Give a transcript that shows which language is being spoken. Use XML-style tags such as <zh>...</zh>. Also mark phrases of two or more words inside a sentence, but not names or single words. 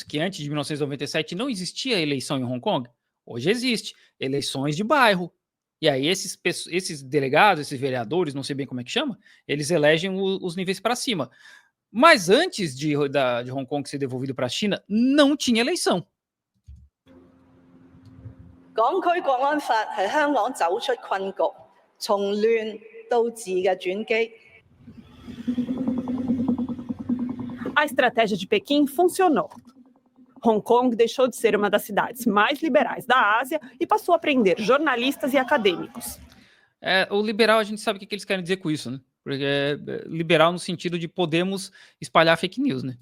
<pt>Que antes de 1997 não existia eleição em Hong Kong? Hoje existe eleições de bairro. E aí esses delegados, esses vereadores, não sei bem como é que chama, eles elegem os níveis para cima. Mas antes de Hong Kong ser devolvido para a China, não tinha eleição.</pt> <yue>港區國安法係香港走出困局，從亂到治嘅轉機。</yue> <pt>A estratégia de Pequim funcionou. Hong Kong deixou de ser uma das cidades mais liberais da Ásia e passou a prender jornalistas e acadêmicos. O liberal, a gente sabe o que eles querem dizer com isso, né? Porque é liberal no sentido de podemos espalhar</pt> <en>fake news,</en> <pt>né?</pt>